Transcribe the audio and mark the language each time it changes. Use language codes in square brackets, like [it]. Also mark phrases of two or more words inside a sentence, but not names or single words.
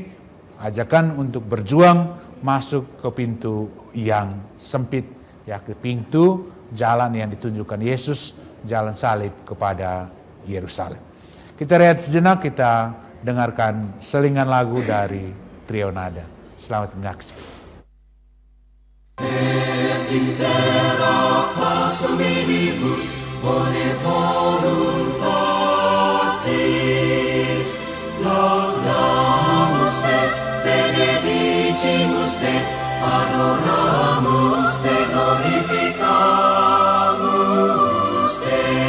[id] Ajakan untuk berjuang masuk ke pintu yang sempit, yakni pintu jalan yang ditunjukkan Yesus, jalan salib kepada Yerusalem. Kita rehat sejenak, kita dengarkan selingan lagu dari Trio Nada. Selamat menyaksikan. [la] Et intera passo minibus bone voluntatis laudamus te, benedicimus te, adoramus te, glorificamus te.